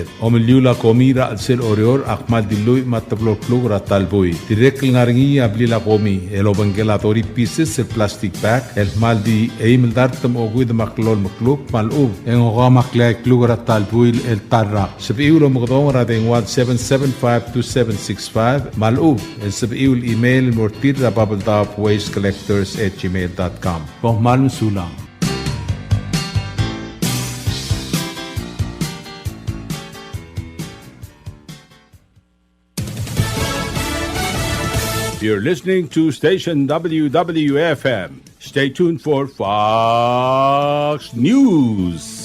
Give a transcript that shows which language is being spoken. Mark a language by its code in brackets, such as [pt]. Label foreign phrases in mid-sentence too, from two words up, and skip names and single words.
[pau] omeliula komi ra alsel orior akmal dilui matablo plug ra talboy direk ngarngi abli la komi elobangelatori pieces el [en] plastic bag [pau] el maldi eimel dartam ogud maklol maklub malub en oga makle plug ra talboy el tarra sabiulo mgdong ra dengwat 7752765 malub el sabiul email mortir ra bubbledopwastecollectors@gmail.com. Pohmalun sulang. [en] You're listening to station WWFM. Stay tuned for Fox News.